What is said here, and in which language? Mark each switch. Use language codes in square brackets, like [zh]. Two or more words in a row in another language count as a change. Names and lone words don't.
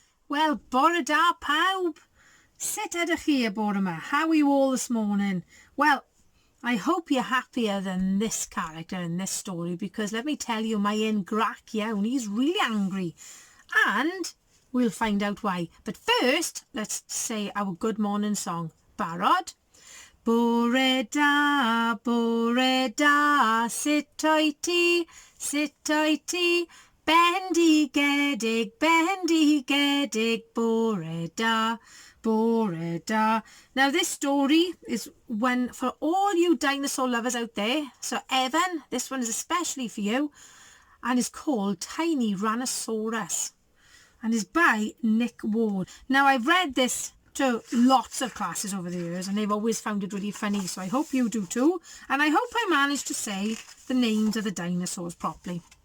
[cy] Wel, bore da pawb. Sut ydych chi y bore yma? [en] How are you all this morning? Well, I hope you're happier than this character in this story, because let me tell you, [cy] mae e'n grac iawn. [en] He's really angry. And we'll find out why. But first, let's say our good morning song. [cy] Barod? Bore da, sut o'i ti, bendigedig, bore da, bore da. [en] Now this story is one for all you dinosaur lovers out there. So Evan, this one is especially for you, and is called Tiny-Rannosaurus, and is by Nick Ward. Now I've read this to lots of classes over the years, and they've always found it really funny, so I hope you do too, and I hope I managed to say the names of the dinosaurs properly.